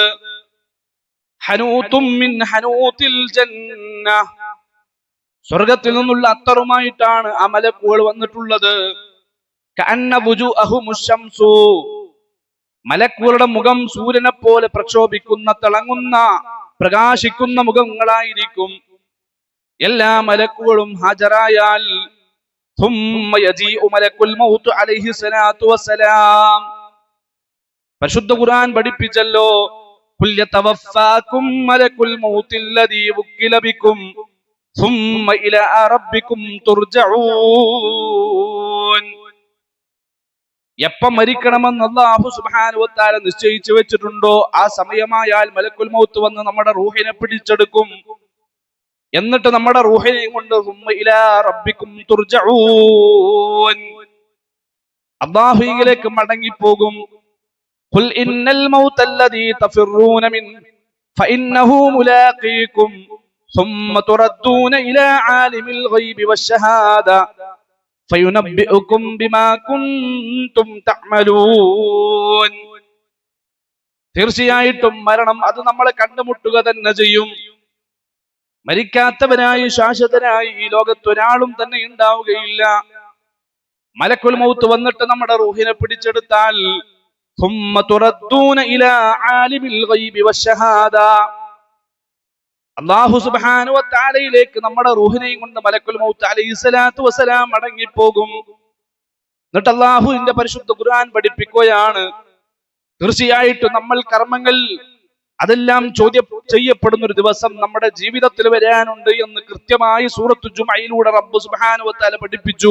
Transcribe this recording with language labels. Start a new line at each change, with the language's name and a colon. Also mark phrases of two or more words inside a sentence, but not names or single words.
Arabic: حنوط من حنوط الجنة,
Malayalam: സ്വർഗത്തിൽ നിന്നുള്ള അത്തറുമായിട്ടാണ് ആ മലക്കുകൾ വന്നിട്ടുള്ളത്.
Arabic: كأن وجوههم الشمس,
Malayalam: മലക്കുകളുടെ മുഖം സൂര്യനെ പോലെ പ്രക്ഷോഭിക്കുന്ന തിളങ്ങുന്ന പ്രകാശിക്കുന്ന മുഖങ്ങളായിരിക്കും. എല്ലാ മലക്കുകളും ഹാജരായാൽ
Arabic: ثم يجيء ملك الموت عليه الصلاه والسلام.
Malayalam: പരിശുദ്ധ ഖുർആൻ പഠിപ്പിച്ചല്ലോ,
Arabic: قل يتوفاكم ملك الموت الذي وكل بكم ثم إلى ربكم ترجعون.
Malayalam: എപ്പം മരിക്കണമെന്ന്
Arabic: الله سبحانه وتعالى
Malayalam: നിശ്ചയിച്ചു വെച്ചിട്ടുണ്ടോ ആ സമയമായാൽ
Arabic: ملك الموت
Malayalam: വന്ന് നമ്മുടെ റൂഹിനെ പിടിച്ചെടുക്കും. എന്നിട്ട് നമ്മുടെ റൂഹിനെയും കൊണ്ട്
Arabic: إلى ربكم ترجعون,
Malayalam: അല്ലാഹുവിലേക്ക് മടങ്ങിപ്പോകും.
Arabic: قل إن الموت الذي تفرون من فإنه ملاقيكم ثم تردون إلى عالم الغيب والشهادة فينبئكم بما كنتم تعملون.
Malayalam: തീർച്ചയായിട്ടും മരണം അത് നമ്മളെ കണ്ടുമുട്ടുക തന്നെ ചെയ്യും. മരിക്കാത്തവനായി ശാശ്വതനായി ഈ ലോകത്ത് ഒരാളും തന്നെ ഉണ്ടാവുകയില്ല.
Arabic: ملك الموت
Malayalam: വന്നിട്ട് നമ്മുടെ റൂഹിനെ പിടിച്ചെടുത്താൽ
Arabic: ثم تردون إلى عالم الغيب والشهادة, الله سبحانه وتعالى
Malayalam: നമ്മുടെ റൂഹിനെയും കൊണ്ട്
Arabic: ملك الموت عليه الصلاة والسلام
Malayalam: മടങ്ങിപ്പോകും. എന്നിട്ട് അല്ലാഹുവിന്റെ പരിശുദ്ധ ഖുർആൻ പഠിപ്പിക്കുകയാണ്, തീർച്ചയായിട്ടും നമ്മൾ കർമ്മങ്ങൾ അതെല്ലാം ചോദ്യം ചെയ്യപ്പെടുന്ന ഒരു ദിവസം നമ്മുടെ ജീവിതത്തിൽ വരാനുണ്ട് എന്ന് കൃത്യമായി സൂറത്തു ജുമഅയിലൂടെ
Arabic: رب سبحانه وتعالى
Malayalam: പഠിപ്പിച്ചു.